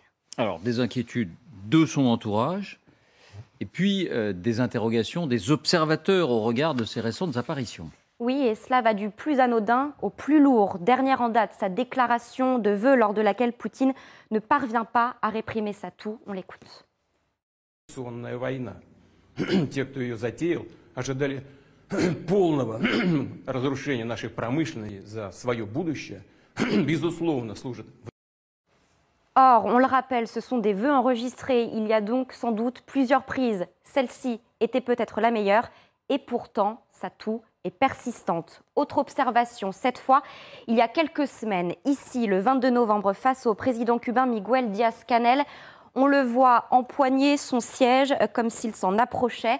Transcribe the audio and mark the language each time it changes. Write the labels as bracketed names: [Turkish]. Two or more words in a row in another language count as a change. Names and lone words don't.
[French] Alors, des inquiétudes de son entourage, et puis des interrogations des observateurs au regard de ces récentes apparitions. Oui, et cela va du plus anodin au plus lourd. Dernière en date, sa déclaration de vœux lors de laquelle Poutine ne parvient pas à réprimer sa toux. On l'écoute. [Russian] Те, кто ее затеял, ожидали полного разрушения нашей промышленности за свое будущее, безусловно, служат. [French] Or, on le rappelle, ce sont des vœux enregistrés. Il y a donc sans doute plusieurs prises. Celle-ci était peut-être la meilleure, et pourtant, sa toux est persistante. Autre observation, cette fois, il y a quelques semaines, ici, le 22 novembre, face au président cubain Miguel Díaz-Canel, on le voit empoigner son siège comme s'il s'en approchait.